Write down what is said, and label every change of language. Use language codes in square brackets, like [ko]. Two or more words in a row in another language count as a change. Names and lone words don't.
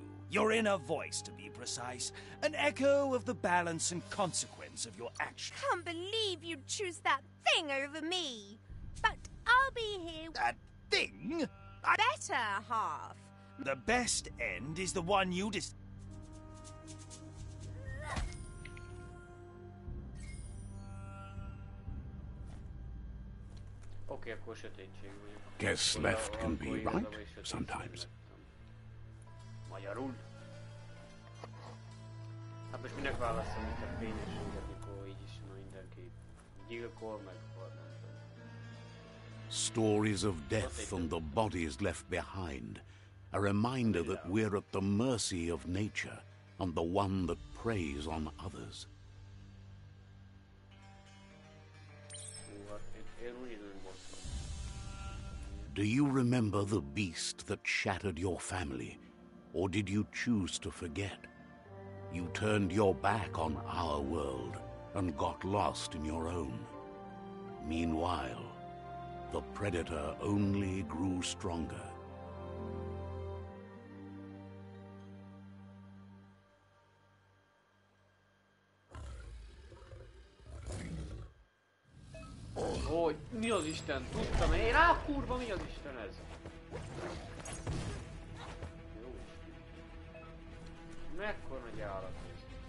[en] Your inner voice, to be precise. An echo of the balance and consequence of your actions. Can't believe you'd choose that thing over me. But I'll be here. That thing? Better half. The best end is the one you [hu] Oké, akkor sötétség vagyok. [en] Guess left can be right, sometimes. [hu] Magyarul? Hát most minek választom itt a fényességet, mikor így is mindenki gyilkol, meg nem tudom. [en] Stories of death and the bodies left behind. A reminder that we're at the mercy of nature and the one that preys on others. Do you remember the beast that shattered your family? Or did you choose to forget? You turned your back on our world and got lost in your own. Meanwhile, the predator only grew stronger. [hu] Hogy mi az Isten? Tudtam én rá, kurva, mi az Isten ez? Jó. Mekkora nagy állat ez?